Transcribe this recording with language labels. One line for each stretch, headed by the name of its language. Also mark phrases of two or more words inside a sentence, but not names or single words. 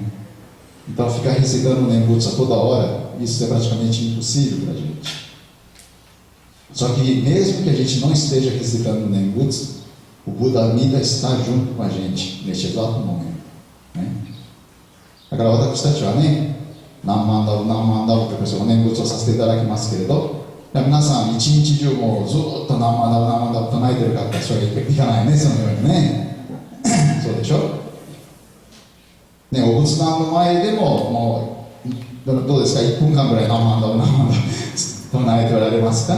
Portuguese: Então ficar recitando Nembutsu a toda hora, isso é praticamente impossível para a gente. Só que mesmo que a gente não esteja recitando Nembutsu, o Buda Amida está junto com a gente neste exato momento, né? Agora,
Japanese: 私たちはね、何万ダブということを念仏をさせていただきますけれど、皆さん一日中もうずっと何万ダブ唱えてる方、それはいかないね、そのようにね。そうでしょ。ね、お仏壇の前でも、もうどうですか、1分間ぐらい何万ダブ唱えておられますか。